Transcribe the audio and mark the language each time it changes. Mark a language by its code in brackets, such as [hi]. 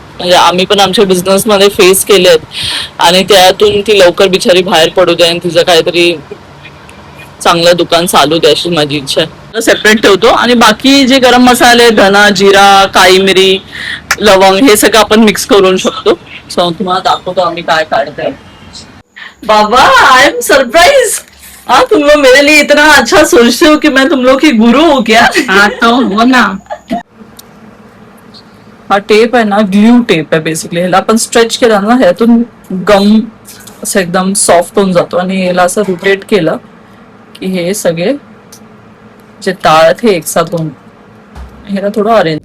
[mr] म्हणजे आम्ही पण आमच्या बिझनेस मध्ये फेस केलेत आणि त्यातून ती लवकर बिचारी बाहेर पडू दे आणि तिचं काहीतरी चांगलं दुकान चालू दे अशी माझी इच्छा आहे. सेपरेट ठेवतो आणि बाकी जे गरम मसाले, धना, जिरा, काळी मिरी, लवंग हे सगळं आपण मिक्स करून शकतो. सो तुम्हाला दाखवतो आम्ही काय काढतोय. [en] बाबा I am surprise. [hi] हाँ, तुम लोग मेरे लिए इतना अच्छा सोचते हो कि मैं तुम लोग की गुरु हूँ क्या? हाँ तो हो ना. [mr] हा टेप आहे ना, ग्ल्यू टेप आहे बेसिकली. ह्याला आपण स्ट्रेच केला ना, ह्यातून गम असं एकदम सॉफ्ट होऊन जातो आणि याला असं रोटेट केलं की हे सगळे जे ताळ आहेत हे एकसाथ होऊन ह्याला थोडं ऑरेंज.